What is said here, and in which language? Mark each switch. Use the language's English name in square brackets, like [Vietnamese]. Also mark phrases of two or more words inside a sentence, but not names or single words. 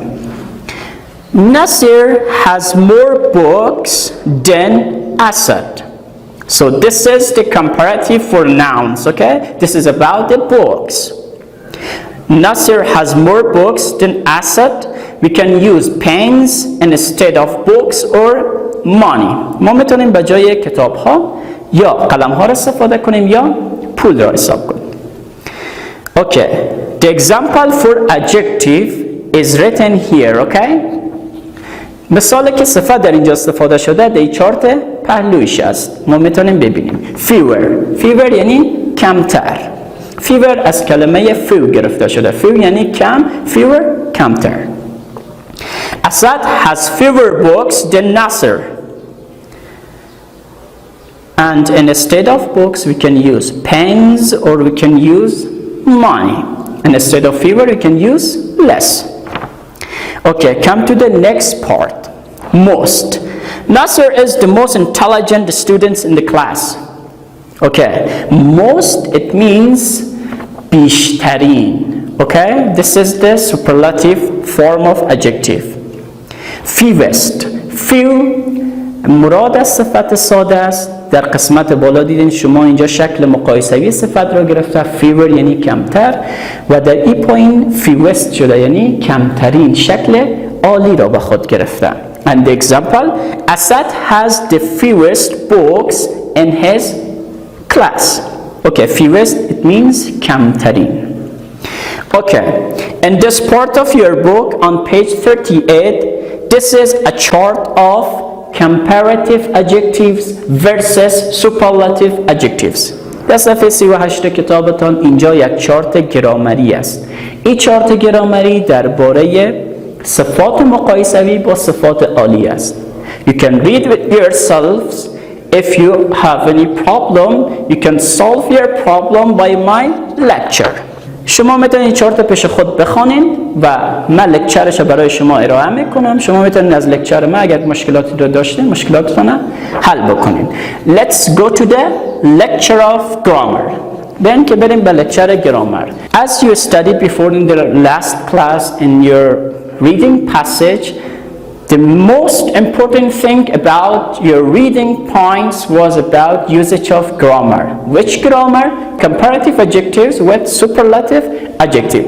[English] Nasir has more books than Asad. So this is the comparative for nouns, okay? This is about the books. Nasir has more books than Asad. We can use pens instead of books or money. [Persian] ما میتونیم به جای کتاب ها یا قلم ها را استفاده کنیم یا پول را حساب کنیم. [English] Okay. The example for adjective is written here, okay? [Persian] مثالی که صفت در اینجا استفاده شده در چارت پهلویش است. ما میتونیم ببینیم. Fewer یعنی کمتر. Fewer از کلمه few گرفته شده. Few یعنی کم، fewer کمتر. [English] Asad has fewer books than Nasser. And instead of books we can use pens or we can use money. And instead of fewer we can use less. Okay, come to the next part. Most. Nasser is the most intelligent student in the class. Okay, most it means بیشترین. Okay, this is the superlative form of adjective. Fewest. Few [Persian] مراد از صفت ساده است. در قسمت بالا دیدین شما اینجا شکل مقایسوی صفت را گرفته. Fewer یعنی کمتر و در این پایین fewest شده یعنی کمترین شکل عالی را به خود گرفته. [English] And the example, Asad has the fewest books in his class. Okay, fewest it means کمترین. Okay, in this part of your book on page 38, this is a chart of comparative adjectives versus superlative adjectives. [Persian] در صفحه 38 کتابتان اینجا یک چارت گرامری است. این چارت گرامری درباره صفات مقایسوی با صفات عالی است. [English] You can read with yourselves. If you have any problem, you can solve your problem by my lecture. [Persian] شما میتونید چارت پیش خود بخوانید و من لکچرش برای شما ارائه میکنم. شما میتونید از لکچر من اگر مشکلاتی رو داشتین مشکلاتتون رو حل بکنید. [English] Let's go to the lecture of grammar. [Persian] بریم که بریم به لکچر گرامر. [English] As you studied before in the last class in your reading passage, The most important thing about your reading points was about usage of grammar. Which grammar? Comparative adjectives with superlative adjective.